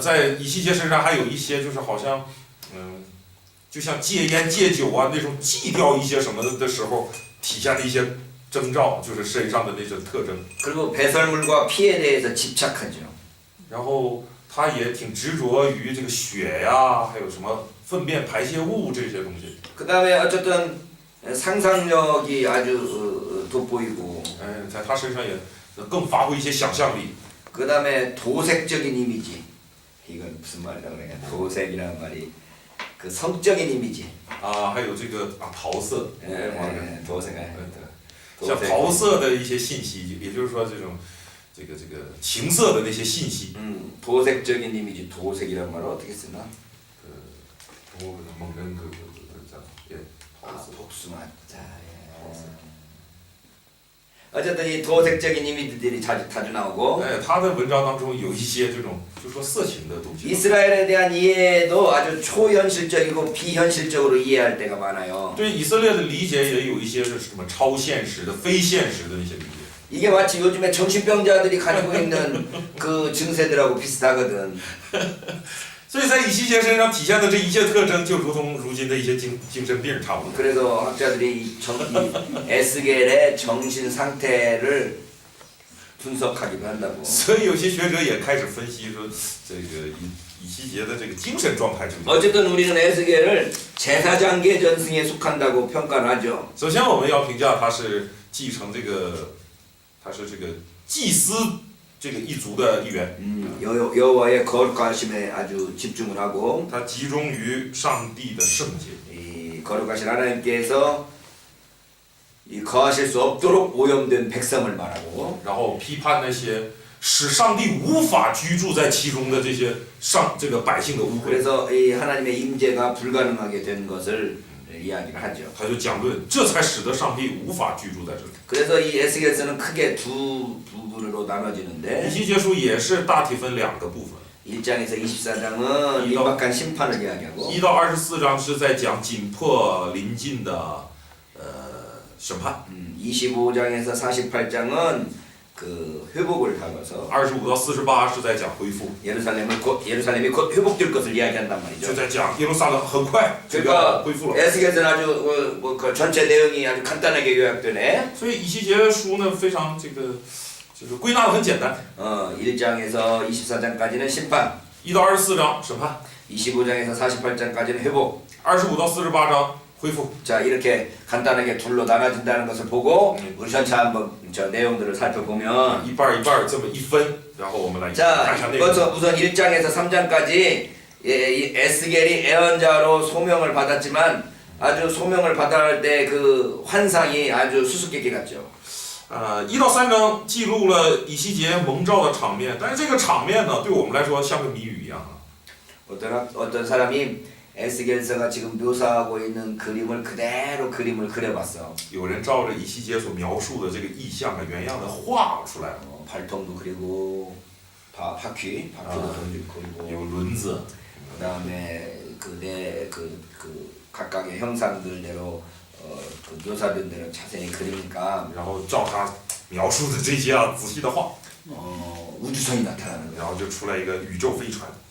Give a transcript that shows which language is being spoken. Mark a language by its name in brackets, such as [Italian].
[Chinese] 在以西结身上还有一些就是好像就像戒烟戒酒啊那种戒掉一些什么的时候体现的一些征兆，就是身上的那种特征。 [Korean] 그리고 배설물과 피에 대해서 집착하죠. [Chinese] 然后他也挺执着于这个血呀，还有什么粪便排泄物这些东西。 [Korean] 그 다음에 어쨌든 상상력이 아주 돋보이고 [Chinese] 在他身上也更发挥一些想象力。 [Korean] 그 다음에 도색적인 이미지 이건 무슨 말이라고 그래야 도색이라는 말이 그 성적인 이미지 [Chinese] 还有这个桃色， [Korean] 도색 [Chinese] 像桃色的一些信息，也就是说这种这个情色的那些信息。 [Korean] 도색적인 이미지 도색이란 말을 어떻게 쓰나? 먹는 예. 복숭아자. 어쨌든 이 도색적인 이미지들이 자주 나오고 [Chinese] 他的文章当中有一些这种就说色情的东西。 [Korean] 이스라엘에 대한 이해도 아주 초현실적이고 비현실적으로 이해할 때가 많아요. [Chinese] 对以色列的理解也有一些是什么超现实的、非现实的那些理解。 [Korean] 이게 마치 요즘에 정신병자들이 가지고 있는 그 증세들하고 비슷하거든. [Chinese] 所以在以西结身上体现的这一切特征，就如同如今的一些精神病差不多。 [Korean] 그래서 학자들이 이 에스겔의 정신 상태를 분석하기도 한다고. [Chinese] 所以有些学者也开始分析说，这个以西结的这个精神状态究竟。 [Korean] 어쨌든 우리는 에스겔을 제사장계 전승에 속한다고 평가를 하죠. [Chinese] 首先我们要评价他是继承这个，他是这个祭司这个一族的一员。 [Korean] 여호와의 거룩하심에 아주 집중을 하고 [Chinese] 他集中于上帝的圣洁。 [Korean] 이 거룩하신 하나님께서 이 거하실 수 없도록 오염된 백성을 말하고 [Chinese] 然后批判那些使上帝无法居住在其中的这个百姓的污秽。 [Korean] 그래서 이 하나님의 임재가 불가능하게 된 것을 이야기를 하죠. [Chinese] 他就讲论，这才使得上帝无法居住在这里。 [Korean] 그래서 이 에스겔서는 크게 두 부분으로 [Chinese] 以 [Korean] 나눠지는데 [Chinese] 西结书也是大体分两个部分， [Korean] 1장에서 24장은 임박한 심판을 이야기하고 [Chinese] 1到24章是在讲紧迫临近的审判， [Korean] 25장에서 48장은 그 회복을 다뤄서 [Chinese] 25到48是在讲恢复， [Korean] 예루살렘이 곧 회복될 것을 이야기한단 말이죠. [Chinese] 就在讲耶路撒冷很快就要恢复了。 [Korean] 에스겔서는 아주 그 전체 내용이 아주 간단하게 요약되네. [Chinese] 所以以西结书呢非常就是归纳的很简单， [Korean] 1장에서 24장까지는 심판, [Chinese] 1到24章审判， [Korean] 25장에서 48장까지는 회복. [Chinese] 25到48章恢复。 [Korean] 자 이렇게 간단하게 둘로 나눠진다는 것을 보고 우리 전체 한번 저 내용들을 살펴보면 [Chinese] 一半一半这么一分，然后我们来 [Korean] 자 [Chinese] 看一下内容。 [Korean] 먼저 우선 1장에서 3장까지 이 에스겔이 예언자로 소명을 받았지만 아주 소명을 받을 때 그 환상이 아주 수수께끼 같죠. [Chinese] 1到3章记录了以西结蒙召的场面，但是这个场面呢，对我们来说像个谜语一样啊。 [Korean] 어떤 사람이 에스겔서가 지금 묘사하고 있는 그림을 그대로 그림을 그려봤어. [Chinese] 有人照着以西结所描述的这个意象啊，原样的画出来了， [Korean] 발통도 그리고 바퀴도 그리고 [Chinese] 有轮子， [Korean] 그다음에 그 각각의 형상들대로 그 묘사된 대로 자세히 그리니까 [Chinese] 然后照他描述的这些啊，仔细的画， [Korean] 우주선이 나타나는 [Chinese] 然 [Korean] 거야. [Chinese] 后就出来一个宇宙飞船。